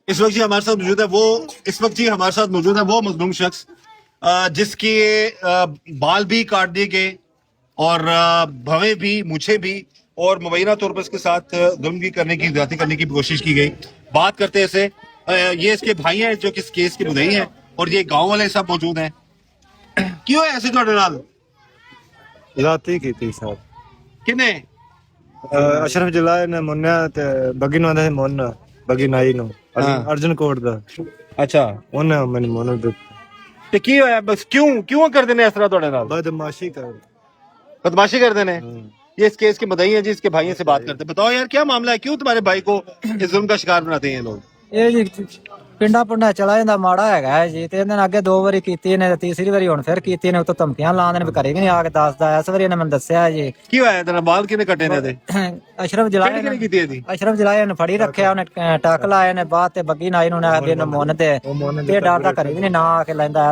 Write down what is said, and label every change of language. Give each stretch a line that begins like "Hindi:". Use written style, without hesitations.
Hindi: इस वक्त जी हमारे साथ मौजूद है वो इस वक्त जी हमारे साथ मौजूद है वो मजलूम शख्स जिसके बाल भी काट दिए गए और भवें भी मूछे भी और मुबैना तौर पर इसके साथ जुल्म भी करने की ज्यादती करने की कोशिश की गई। बात करते हैं इसे ये इसके भाई हैं जो कि इस केस के मुद्दई हैं और ये गांव वाले सब मौजूद हैं। क्यों है ऐसे
Punjabi: ਤੁਹਾਡੇ ਨਾਲ ਰਾਤੀ ਕੀਤੀ ਸਾहब ਕਿਨੇ ਅਸ਼ਰਫ ਜਲਾਏ ਨੇ ਮੁੰਨਿਆ ਤੇ ਬੱਗੀ ਨੂੰ ਆਂਦਾ ਸੀ ਮੁੰਨ ਬੱਗੀ ਨਾਈ ਨੂੰ ਅਰਜਨ ਕੋਟ ਦਾ ਅੱਛਾ ਉਹਨੇ ਮੈਨੂੰ ਮੁੰਨ ਦਿੱਤਾ ਤੇ ਕੀ ਹੋਇਆ ਬਸ ਕਿਉਂ ਕਰਦੇ ਨੇ ਇਸ ਤਰ੍ਹਾਂ ਤੁਹਾਡੇ ਨਾਲ ਬਦਮਾਸ਼ੀ ਕਰ
Hindi: बदमाशी करते हैं। ये इस केस के मुद्दई हैं जी इसके भाइयों से बात करते हैं। बताओ यार क्या मामला है क्यों तुम्हारे भाई को इस जुल्म का शिकार बनाते हैं ये लोग।
Punjabi: ਇਹ ਜੀ ਪਿੰਡਾਂ ਪੁੰਡਾਂ ਚਲਾ ਜਾਂਦਾ ਮਾੜਾ ਹੈਗਾ ਹੈ ਜੀ ਤੇ ਇਹਨਾਂ ਨੇ ਅੱਗੇ 2 ਵਾਰੀ ਕੀਤੀ ਨੇ ਤੇ ਤੀਸਰੀ ਵਾਰੀ ਹੁਣ ਫਿਰ ਕੀਤੀ ਨੇ ਉਤੋਂ ਧਮਕੀਆਂ ਲਾਉਂਦੇ ਨੇ ਵੀ ਘਰੇ ਵੀ ਨਹੀਂ ਆ ਕੇ ਦੱਸਦਾ। ਇਸ ਵਾਰੀ ਇਹਨੇ ਮੈਨੂੰ ਦੱਸਿਆ ਜੀ ਕੀ ਹੋਇਆ ਤੇਰਾ ਬਾਲ ਕਿਨੇ ਕੱਟੇ ਨੇ ਤੇ ਅਸ਼ਰਫ ਜਲਾਏ ਕਿਹਨੇ ਕੀਤੀ ਇਹਦੀ ਅਸ਼ਰਫ ਜਲਾਏ ਨੇ ਫੜੀ ਰੱਖਿਆ ਉਹਨੇ ਟੱਕ ਲਾਏ ਨੇ ਬਾਅਦ ਤੇ ਬੱਗੀ ਨਾਈ ਨੂੰ ਆਖਦੇ ਨੇ ਮੁੰਨ ਤੇ ਡਰਦਾ ਘਰੇ ਵੀ ਨਹੀਂ ਨਾ ਆ ਕੇ ਲੈਂਦਾ।